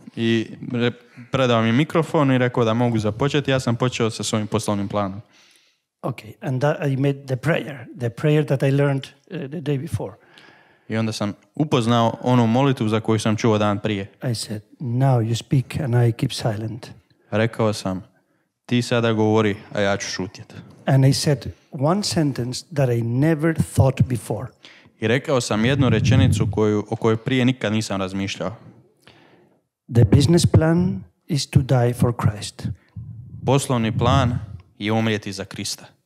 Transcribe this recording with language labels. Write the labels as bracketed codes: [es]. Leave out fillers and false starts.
[hr] I predao mi mikrofon i rekao da mogu započeti. Ja sam počeo sa svojim poslovnim planom. [en] Okay, and that I made the prayer that I learned the day before. [hr] I onda sam upoznao onu molitvu za koju sam čuo dan prije. [en] I said, now you speak and I keep silent. [hr] Rekao sam, ti sada govori, a ja ću šutjeti. [en] And I said one sentence that I never thought before. [hr] I rekao sam jednu rečenicu o kojoj prije nikad nisam razmišljao. [en] The business plan is to die for Christ. [hr] Poslovni plan je umrijeti za Krista.